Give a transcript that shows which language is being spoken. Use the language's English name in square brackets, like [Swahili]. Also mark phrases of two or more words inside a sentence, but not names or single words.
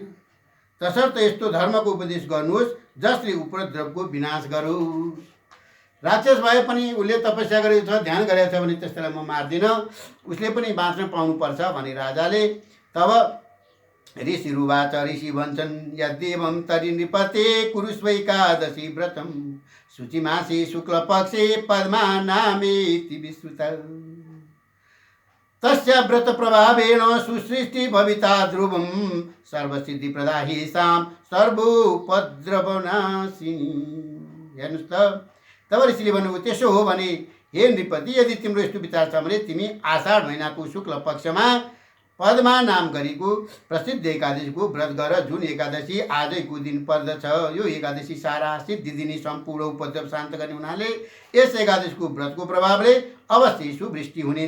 [Nepali] तसर्थ यस्तो धर्मको उपदेश गर्नुहोस् जसले उपद्रवको विनाश गरोस्। राक्षस भए पनि उसले तपस्या गरेको छ, ध्यान गरेको छ भने त्यसलाई म मार्दिनँ, उसले पनि बाँच्न पाउनुपर्छ भने राजाले। तब ऋषिरुवाच, ऋषि भन्छन्, [Sanskrit] यद्देवं तरि नृपते कुरुष्व एकादशी व्रतम शुचि मासी शुक्ल पक्षे पद्मा नामेति विश्रुत तस्य व्रत प्रभावेण सुसृष्टि भविता ध्रुवं सर्वसिद्धि प्रदाहि साम सर्वोपद्रवनाशिनी। [Nepali] हेर्नुहोस् त, तब ऋषिले भन्नुभयो त्यसो हो भने हे नृपति, यदि तिम्रो यस्तो विचार छ भने तिमी आषाढ महिनाको शुक्ल पक्षमा पद्मा नाम गरेको प्रसिद्ध एकादशीको व्रत गर, जुन एकादशी आजैको दिन पर्दछ। यो एकादशी सारा सिद्धि दिने सम्पूर्ण उपद्रव शान्त गर्ने हुनाले यस एकादशीको व्रतको प्रभावले अवश्य सुवृष्टि हुनेछ।